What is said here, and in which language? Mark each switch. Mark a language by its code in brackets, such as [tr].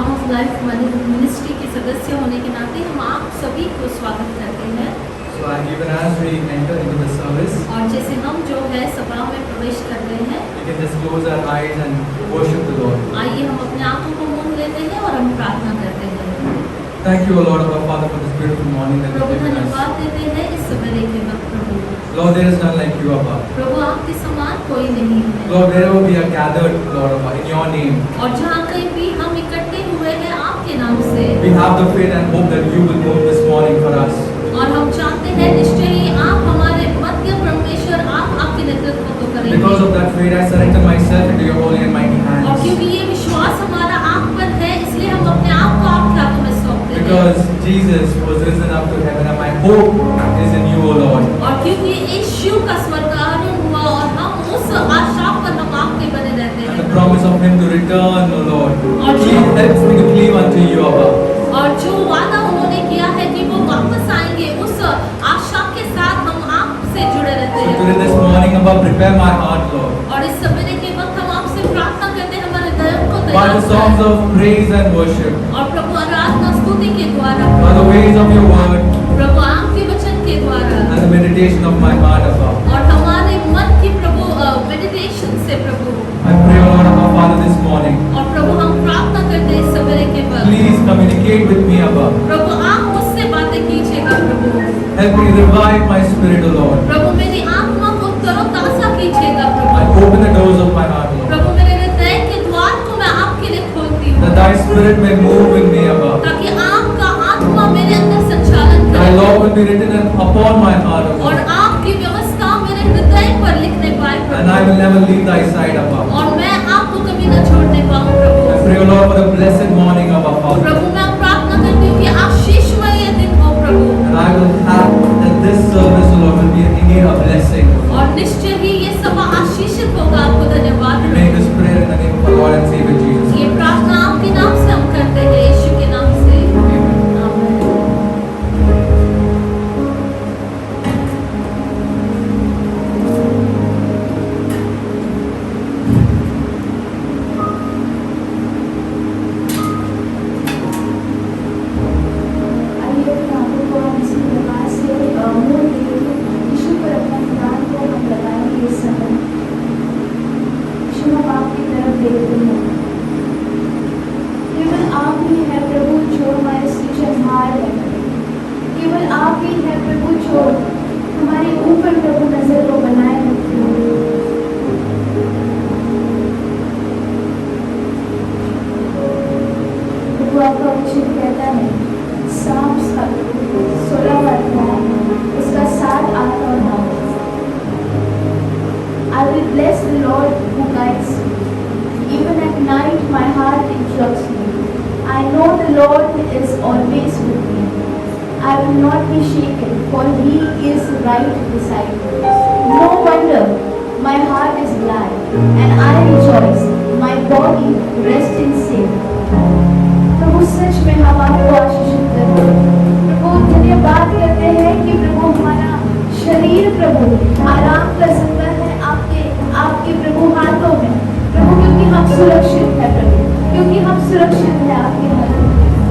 [hi] Life ministry के सदस्य होने के नाते हम आप सभी को स्वागत करते हैं। [en] So even as we enter into the service, [hi] और जैसे हम जो है सभा में प्रवेश कर रहे हैं, [en] we can just close our eyes and worship the Lord. [hi] आइए हम अपने आंखों को मूंद लेते हैं और हम प्रार्थना करते हैं। [en] Thank you, O Lord, our Father, for this beautiful morning that [hi] Prabhu [en] you've given us. [hi] धन्यवाद देते हैं इस सवेरे के वक्त प्रभु। [en] Lord, there is none like you, Abba. [hi] प्रभु आपके समान कोई नहीं है। [en] Lord, wherever we are gathered, Lord, Abba, in your name, [hi] और जहाँ कहीं भी हम इकट्ठे हुए हैं आपके नाम से, [en] we have the faith and hope that you will move this morning for us. [hi] और हम चाहते हैं निश्चय ही आप हमारे मध्य परमेश्वर आप आपके नेतृत्व को करेंगे। [en] Because of that faith, I surrender myself into your holy and mighty [hi] और [en] hands. [hi] क्योंकि ये विश्वास हमारा आप पर है, इसलिए हम अपने आप को आपके हाथों में सौंपते हैं। [en] Because Jesus was risen up to heaven and my hope is in you, O Lord. [hi] और क्योंकि यीशु का स्वर्गारोहण हुआ और हम उस आशा पर हम आपके बने रहते [en] And the [hi] हैं। [en] promise of him to return, O Lord. [hi] और जो- [en] Please help me to cleave unto you, Abba. [hi] और जो वादा उन्होंने किया है कि वो वापस आएंगे, उस आशा के साथ हम आपसे जुड़े रहते [en] So [hi] हैं। [en] today this morning, Abba, prepare my heart, Lord. [hi] और इस सवेरे के वक्त हम आपसे प्रार्थना करते हैं हमारे हृदय को [en] By [hi] तैयार [en] the songs [hi] करें। [en] of praise and worship, [hi] और प्रभु आराधना स्तुति के द्वारा, [en] by the ways of your word, [hi] प्रभु आपके वचन के द्वारा, [en] and the meditation of my heart, Abba. [hi] और हमारे मन की प्रभु मेडिटेशन से प्रभु। [en] I pray, O Lord, Abba, Father, this morning. [hi] और प्रभु हम प्रार्थना करते हैं इस सवेरे के वक्त, [en] Please communicate with me, Abba. [hi] प्रभु आप मुझसे बातें कीजिएगा प्रभु। [en] Help me revive my spirit, O Lord. [hi] प्रभु मेरी आत्मा को तरोताजा कीजिएगा [en] I [hi] Prabhu. [en] open the doors of my heart, Lord. [hi] प्रभु मेरे हृदय के द्वार को मैं आपके लिए खोलती हूँ, [en] That thy spirit may move in me, Abba. [hi] ताकि आपका आत्मा मेरे अंदर संचालन [en] Thy [hi] करे [en] law will be written upon my heart, O [hi] और [en] Lord. [hi] आपकी व्यवस्था मेरे हृदय पर लिखने पाए [en] And I will [hi] Prabhu. [en] never leave thy side, Abba. [hi] और मैं आपको कभी न छोड़ने पाऊँ [en] I [hi] Prabhu. [en] pray, O Lord, for a blessed morning, Abba, Father. [hi] प्रभु मैं प्रार्थना करती हूँ कि आशीषमय ये दिन हो प्रभु। [en] And I will have that this service, O Lord, will be indeed a blessing. [hi] और निश्चय ही ये सभा आशीषित होगा। आपको धन्यवाद [en] We make this prayer in the name of our Lord and Savior Jesus. [hi] ये प्रार्थना आपके नाम से हम करते हैं, यीशु के नाम से [en] Amen. [hi] आमीन। आइए अपने आंखों को हम इसी प्रकार से मूंद देंगे। यीशु पर अपना ध्यान को हम लगाएंगे इस समय। यीशु हम आपकी तरफ देखते हैं। केवल आप ही है प्रभु जो हमारे सृजनहार है। केवल आप ही है प्रभु जो हमारे ऊपर प्रभु नजर को बनाए रखते हैं। प्रभु आपका वचन कहता है, साफ 16वां अध्याय उसका 7, 8 और 9। [en] I will bless the Lord who guides me. Even at night my heart instructs me. I know the Lord is always with me. I will not be shaken, for he is right beside me. No wonder my heart is glad, and I rejoice. My body rests in safety. [hi] प्रभु सच में हम आपको आशीषित करते हैं। प्रभु धन्यवाद करते हैं कि प्रभु हमारा शरीर प्रभु आराम कर सकता है आपके प्रभु हाथों में। प्रभु क्योंकि हम सुरक्षित है प्रभु, क्योंकि हम सुरक्षित है आपके हाथों में।